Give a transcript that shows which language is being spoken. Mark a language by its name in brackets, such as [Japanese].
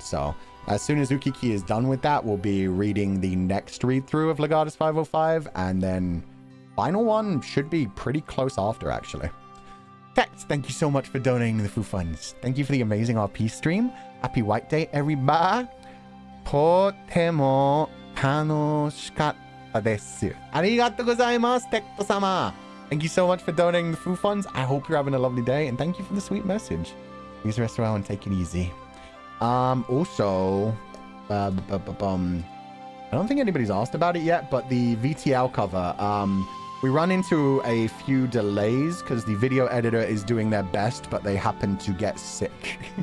[English] So as soon as Ukiki is done with that, we'll be reading the next read-through of Legatus 505, and then final one should be pretty close after, actually. Tex, thank you so much for donating the Foo Funds. Thank you for the amazing RP stream. Happy White Day, everybody. [Japanese] とても楽しかったです。ありがとうございます、テクト様。 [English] Thank you so much for donating the Foo Funds. I hope you're having a lovely day, and thank you for the sweet message. Please rest well and take it easy. Also, I don't think anybody's asked about it yet, but the VTL cover, we run into a few delays because the video editor is doing their best, but they happen to get sick.